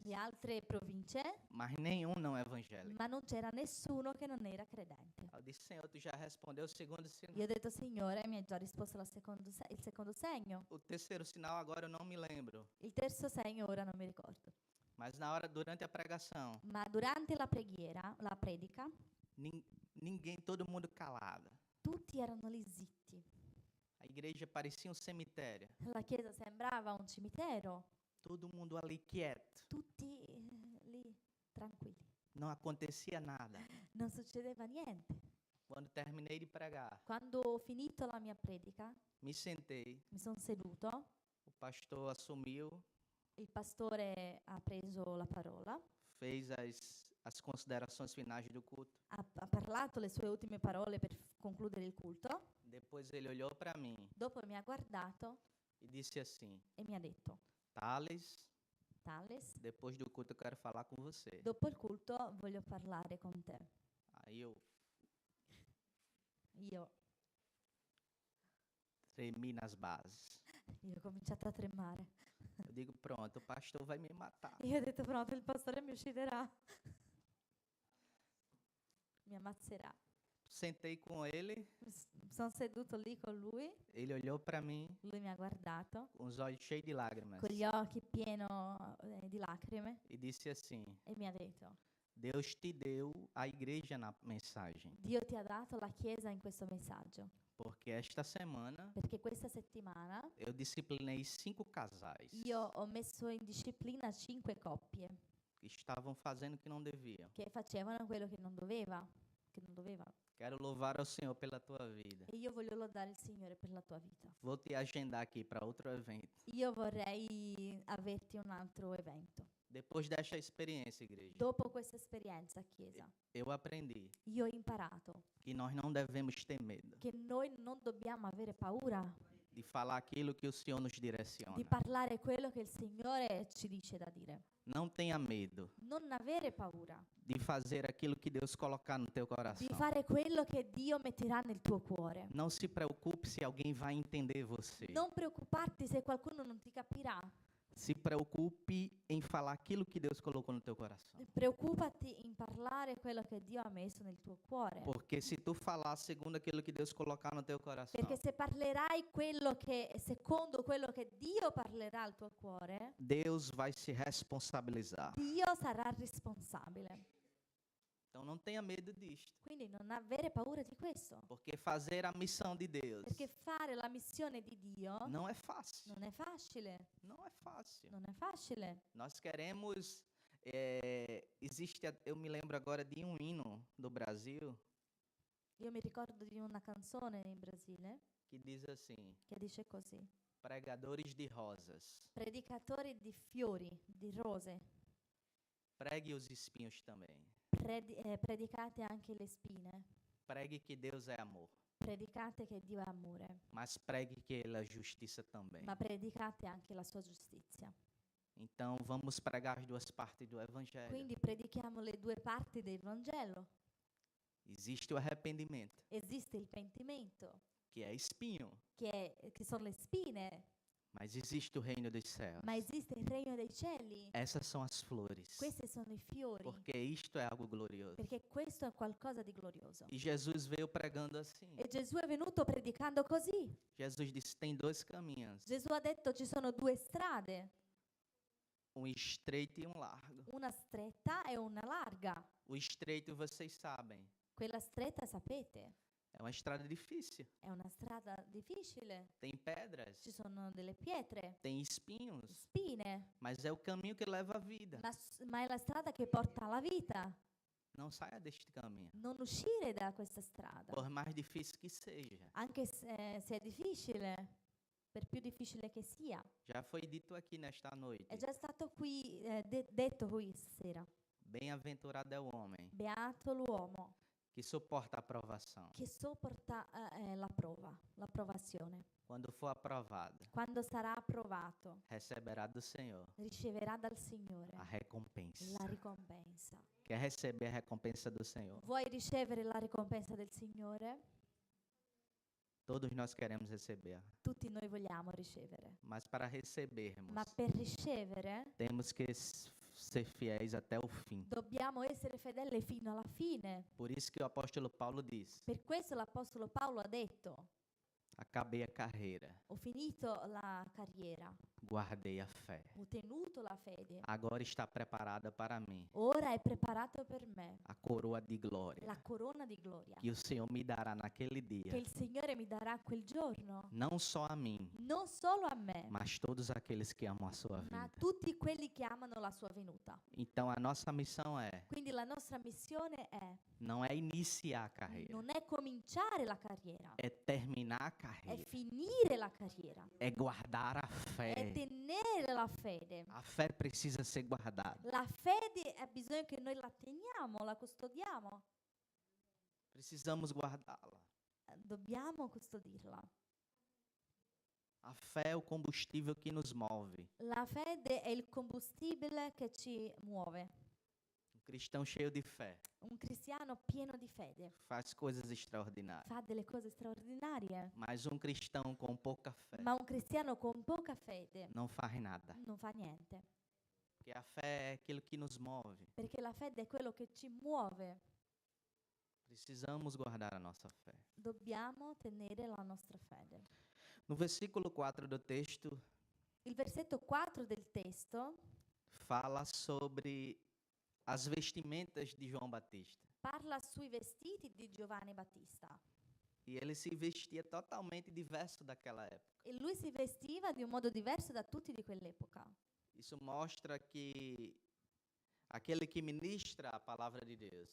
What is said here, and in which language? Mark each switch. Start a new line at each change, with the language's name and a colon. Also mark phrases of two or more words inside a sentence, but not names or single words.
Italian: di altre province,
Portuguese: mas nenhum não evangélico.
Italian: ma non c'era nessuno che non era credente.
Portuguese: Eu disse: Senhor, tu já respondeu o segundo sinal.
Italian: Io ho detto: Signore, mi hai già risposto il secondo segno.
Portuguese: O terceiro sinal agora eu não me lembro.
Italian: Il terzo segno ora non mi ricordo.
Portuguese: Mas na hora, durante a pregação,
Italian: Ma durante la preghiera, la predica,
Portuguese: ninguém, todo mundo calado.
Italian: tutti erano lì zitti.
Portuguese: A igreja parecia um cemitério.
Italian: La chiesa sembrava un cimitero,
Portuguese: Todo mundo ali quieto.
Italian: tutti lì tranquilli.
Portuguese: Não acontecia nada.
Italian: Non succedeva niente.
Portuguese: Quando terminei de pregar,
Italian: Quando ho finito la mia predica,
Portuguese: me sentei.
Italian: mi sono seduto,
Portuguese: O pastor assumiu,
Italian: il pastore ha preso la parola,
Portuguese: fez as considerações finais do culto.
Italian: ha parlato le sue ultime parole per concludere il culto.
Portuguese: Depois ele olhou para mim
Italian: Dopo mi ha guardato
Portuguese: e disse assim:
Italian: e mi ha detto:
Portuguese: Thales,
Italian: Thales,
Portuguese: depois do culto eu quero falar com você.
Italian: dopo il culto voglio parlare con te.
Portuguese: Aí eu
Italian: Io
Portuguese: tremi nas bases.
Italian: ho cominciato a tremare.
Portuguese: Eu digo: pronto, o pastor vai me matar.
Italian: Io ho detto: pronto, il pastore mi ucciderà. Mi ammazzerà.
Portuguese: Sentei com ele,
Italian: Sono seduto lì con lui,
Portuguese: ele olhou para mim
Italian: lui mi ha guardato
Portuguese: com os olhos cheios de lágrimas
Italian: con gli occhi pieno di lacrime
Portuguese: e disse assim:
Italian: e mi ha detto:
Portuguese: Deus te deu a igreja na mensagem,
Italian: Dio ti ha dato la chiesa in questo messaggio,
Portuguese: porque esta semana
Italian: perché questa settimana
Portuguese: eu disciplinei 5 casais
Italian: io ho messo in disciplina 5 coppie
Portuguese: que estavam fazendo o que não deviam.
Italian: che facevano quello che non doveva.
Portuguese: Quero louvar ao Senhor pela tua vida.
Italian: E io voglio lodare il Signore per la tua vita.
Portuguese: Vou te agendar aqui para outro evento.
Italian: Io vorrei averti un altro evento.
Portuguese: Depois desta experiência, igreja,
Italian: Dopo questa esperienza, Chiesa,
Portuguese: eu aprendi
Italian: io ho imparato
Portuguese: que nós não devemos ter medo
Italian: che noi non dobbiamo avere paura
Portuguese: de falar aquilo que o Senhor nos
Italian: di
Portuguese: direciona.
Italian: parlare quello che il Signore ci dice da dire.
Portuguese: Não tenha medo
Italian: Non avere paura
Portuguese: de fazer aquilo que Deus colocar no teu
Italian: di
Portuguese: coração.
Italian: fare quello che Dio metterà nel tuo cuore.
Portuguese: Não se preocupe se alguém vai entender você.
Italian: Non preoccuparti se qualcuno non ti capirà.
Portuguese: Se preocupe em falar aquilo que Deus colocou no teu coração.
Italian: Preoccupati in parlare quello che Dio ha messo nel tuo cuore.
Portuguese: Porque se tu falar segundo aquilo que Deus colocar no teu coração,
Italian: Perché se parlerai quello che, secondo quello che Dio parlerà al tuo cuore,
Portuguese: Deus vai se responsabilizar.
Italian: Dio sarà responsabile.
Portuguese: Então não tenha medo disto.
Italian: Quindi non avere paura di questo.
Portuguese: Porque fazer a missão de Deus
Italian: Perché fare la missione di Dio
Portuguese: não é fácil.
Italian: non è facile.
Portuguese: Não é fácil.
Italian: Non è facile.
Portuguese: Nós queremos. Eu me lembro agora de um hino do Brasil
Italian: Io mi ricordo di una canzone in Brasile
Portuguese: que diz assim:
Italian: che dice così:
Portuguese: pregadores de rosas,
Italian: predicatori di fiori, di rose,
Portuguese: pregue os espinhos também.
Italian: predicate anche le spine,
Portuguese: Pregue que Deus é amor,
Italian: predicate che Dio è amore,
Portuguese: mas pregue que Ele é justiça também.
Italian: ma predicate anche la sua giustizia.
Portuguese: Então vamos pregar as duas partes do Evangelho.
Italian: Quindi predichiamo le due parti del Vangelo.
Portuguese: Existe o arrependimento,
Italian: Esiste il pentimento,
Portuguese: que é espinho,
Italian: che sono le spine,
Portuguese: mas existe o reino dos céus.
Italian: ma esiste il regno dei cieli.
Portuguese: Essas são as flores,
Italian: Questi sono i fiori,
Portuguese: porque isto é algo glorioso.
Italian: perché questo è qualcosa di glorioso.
Portuguese: E Jesus veio pregando assim.
Italian: E Gesù è venuto predicando così.
Portuguese: Jesus disse: tem dois caminhos,
Italian: Gesù ha detto: ci sono due strade,
Portuguese: um estreito e um largo.
Italian: una stretta e una larga.
Portuguese: O estreito vocês sabem,
Italian: Quella stretta sapete,
Portuguese: É uma estrada difícil.
Italian: È una strada difficile,
Portuguese: Tem pedras,
Italian: ci sono delle pietre,
Portuguese: tem espinhos,
Italian: spine,
Portuguese: mas é o caminho que leva à vida.
Italian: ma è la strada che porta alla vita.
Portuguese: Não saia deste caminho,
Italian: Non uscire da questa strada,
Portuguese: por mais difícil que seja.
Italian: anche se è difficile, per più difficile che sia.
Portuguese: Já foi dito aqui nesta noite.
Italian: È già stato qui detto qui stasera.
Portuguese: Bem-aventurado é o homem
Italian: Beato l'uomo
Portuguese: que suporta a provação.
Italian: che sopporta la prova, la provazione.
Portuguese: Quando for aprovado,
Italian: Quando sarà approvato,
Portuguese: receberá do Senhor
Italian: riceverà dal Signore
Portuguese: a recompensa.
Italian: la ricompensa.
Portuguese: Quer receber a recompensa do Senhor?
Italian: Vuoi ricevere la ricompensa del Signore?
Portuguese: Todos nós queremos receber,
Italian: Tutti noi vogliamo ricevere,
Portuguese: mas para recebermos,
Italian: ma per ricevere
Portuguese: temos que ser fiéis até o fim.
Italian: dobbiamo essere fedeli fino alla fine.
Portuguese: Por isso que o apóstolo Paulo diz:
Italian: Per questo l'Apostolo Paolo ha detto:
Portuguese: acabei a carreira,
Italian: ho finito la carriera,
Portuguese: guardei a fé.
Italian: ho tenuto la fede.
Portuguese: Agora está preparada para mim
Italian: Ora è preparato per me
Portuguese: a coroa de glória
Italian: la corona di gloria
Portuguese: que o Senhor me dará naquele dia.
Italian: che il Signore mi darà quel giorno,
Portuguese: Não só a mim,
Italian: non solo a me,
Portuguese: mas todos aqueles que amam a sua
Italian: ma a
Portuguese: vida.
Italian: tutti quelli che amano la sua venuta.
Portuguese: Então a nossa missão
Italian: Quindi la nostra missione
Portuguese: não é iniciar a carreira,
Italian: non è cominciare la carriera,
Portuguese: é terminar a
Italian: è
Portuguese: carreira,
Italian: finire la carriera,
Portuguese: é guardar a
Italian: è
Portuguese: fé.
Italian: tenere la fede.
Portuguese: A fé precisa ser guardada.
Italian: La fede ha bisogno che noi la teniamo, la custodiamo.
Portuguese: Precisamos guardá-la.
Italian: Dobbiamo custodirla.
Portuguese: A fé é o combustível que nos move.
Italian: La fede è il combustibile che ci muove.
Portuguese: Um cristão cheio de fé
Italian: Un cristiano pieno di fede
Portuguese: faz coisas extraordinárias.
Italian: fa delle cose straordinarie,
Portuguese: Mas um cristão com pouca fé
Italian: ma un cristiano con poca fede
Portuguese: não faz nada.
Italian: non fa niente,
Portuguese: Porque a fé é aquilo que nos move.
Italian: perché la fede è quello che ci muove.
Portuguese: Precisamos guardar a nossa fé.
Italian: Dobbiamo tenere la nostra fede.
Portuguese: No versículo 4 do texto,
Italian: Il versetto 4 del testo
Portuguese: fala sobre as vestimentas de João Batista.
Italian: parla sui vestiti di Giovanni Battista.
Portuguese: E ele se vestia totalmente diverso daquela época.
Italian: E lui si vestiva di un modo diverso da tutti di quell'epoca.
Portuguese: Isso mostra que aquele que ministra a palavra de Deus